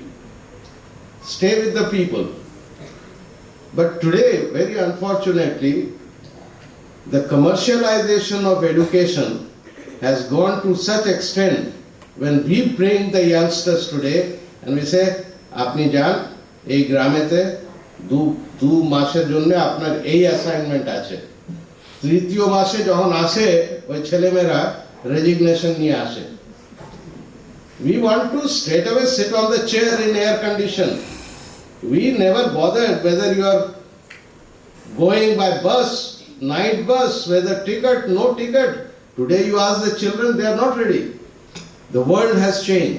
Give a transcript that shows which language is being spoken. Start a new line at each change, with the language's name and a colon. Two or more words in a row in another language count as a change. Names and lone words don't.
English: Stay with the people. But today, very unfortunately, the commercialization of education has gone to such extent when we bring the youngsters today and we say,
Bangla: আপনি জান, এই গ্রামেতে, দু মাসের জন্যে আপনার এই assignment আছে. তৃতীয় মাসে যখন আসে, ওই ছেলে মেরা resignation নিয়ে আসে.
English: We want to straight away sit on the chair in air condition. We never bothered whether you are going by bus, night bus, whether ticket, no ticket. Today you ask the children, they are not ready. The world has changed.